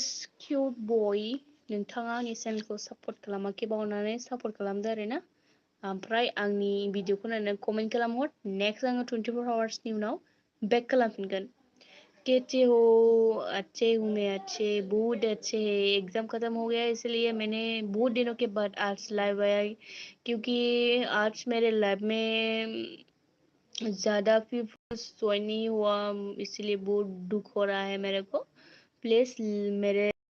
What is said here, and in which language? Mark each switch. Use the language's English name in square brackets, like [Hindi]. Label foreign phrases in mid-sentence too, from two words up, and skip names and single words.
[English] cute boy [Bodo] नोंथाङा आंनि चेनेलखौ सापर्ट खालामाखैबा अननानै सापर्ट खालामदो आरोना ओमफ्राय आंनि भिडिअखौ नायनानै कमेन्ट खालामहर नेक्स्ट आङो 24 आवार्सनि उनाव बेक खालामफिनगोन [Hindi] कैसे हो अच्छे हूँ मैं अच्छे बहुत अच्छे है एग्जाम खत्म हो गया इसलिए मैंने बहुत दिनों के बाद आज लाइव आया क्योंकि आज मेरे लाइव में ज़्यादा [English] viewers join [Hindi] नहीं हुआ इसलिए बहुत दुख हो रहा है मेरे को प्लीज मेरे